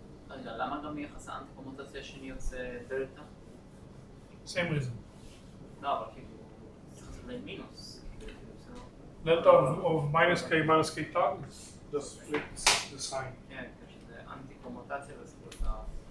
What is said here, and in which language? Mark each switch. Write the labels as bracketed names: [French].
[Hebrew] רגע, למה גם מיחס האנטי-קומוטציה השני יוצא דלטה? [English] Same reason. [Hebrew] לא, אבל כאילו, צריך לעשות להם מינוס. [English] Delta of minus k tag is just flip the sign. [Hebrew] כן, שזה אנטי-קומוטציה וזה דלטה.